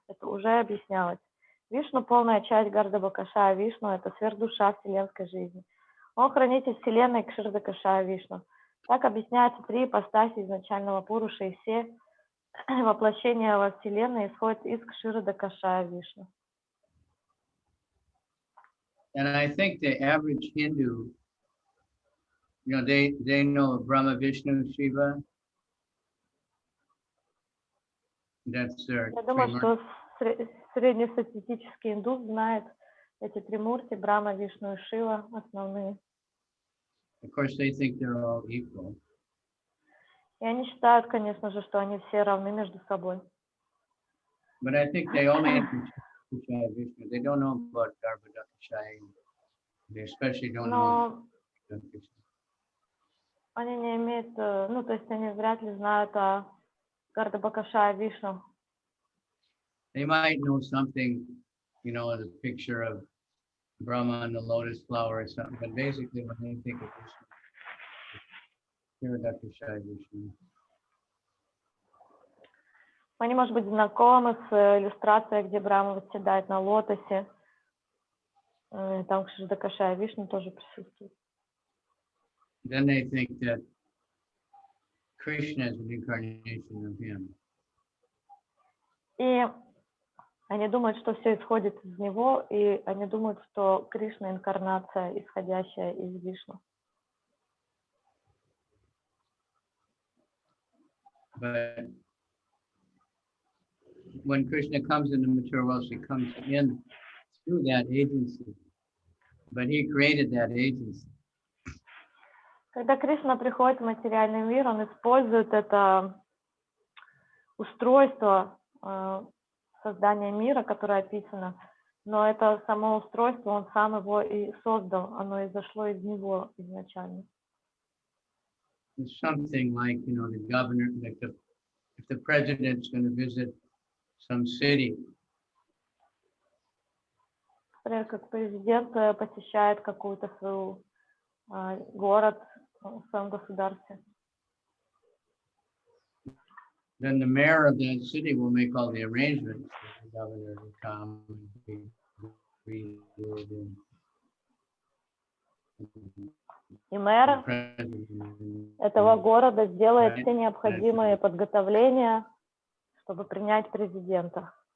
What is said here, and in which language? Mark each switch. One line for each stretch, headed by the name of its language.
Russian: Это уже объяснялось. Вишну, полная часть Гардабакашая Вишну, это сверхдуша вселенской жизни. Он хранитель Вселенной Кширдакашая Вишну. Так объясняются три ипостаси изначального Пуруша, и все воплощения во Вселенной исходят из Кширдакашая Вишну.
English: And I think the average Hindu, they know Brahma, Vishnu, Shiva. That's their.
Russian: Я думаю, что среднестатистический индус знает эти три мурти, Брахма, Вишну и Шива, основные.
English: Of course, they think they're all equal.
Russian: И они считают, конечно же, что они все равны между собой.
English: But I think they only Vishnu. They don't know about Garbhodakashaya. They especially don't know.
Russian: Они не имеют, то есть они вряд ли знают о Гардабакашая Вишну.
English: They might know something, the picture of Brahma and the lotus flower or something, but basically when they think of Vishnu,
Russian: Они, может быть, знакомы с иллюстрацией, где Брахма восседает на лотосе. Там Кширдакашая Вишну тоже присутствует.
English: Then they think that Krishna is an incarnation of him.
Russian: И они думают, что все исходит из него, и они думают, что Кришна — инкарнация, исходящая из Вишну.
English: But when Krishna comes in the material world, she comes in through that agency. But he created that agency.
Russian: Когда Кришна приходит в материальный мир, он использует это устройство создания мира, которое описано, но это само устройство, он сам его и создал, оно изошло из него изначально.
English: It's something like, you know, the governor, like if the president's going to visit some city,
Russian: Например, как президент посещает какую-то свою город в своем государстве.
English: then the mayor of that city will make all the arrangements for the governor to come and be greeted and
Russian: И мэр
English: the president.
Russian: этого города сделает все необходимые подготовления, чтобы принять президента.